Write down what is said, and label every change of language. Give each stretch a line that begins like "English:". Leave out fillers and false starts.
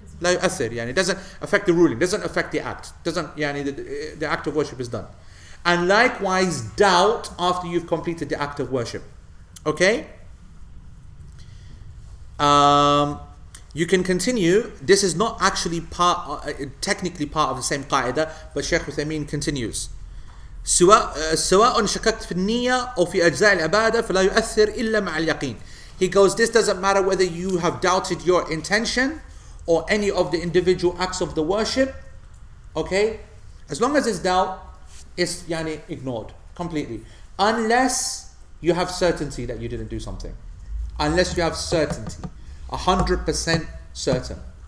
Arabic: لا يؤثر, يعني
English: it doesn't affect the ruling, doesn't affect the act, doesn't,
Arabic: يعني
English: the act of worship is done. And likewise, doubt after you've completed the act of worship. Okay? You can continue. This is not actually technically part of the same qaida, but Shaykh Uthaymeen continues.
Arabic: سواء شككت في النية أو في أجزاء العبادة فلا يؤثر إلا مع اليقين.
English: He goes, this doesn't matter whether you have doubted your intention or any of the individual acts of the worship, okay? As long as it's doubt, it's ignored completely. Unless you have certainty that you didn't do something. Unless you have certainty, 100% certain.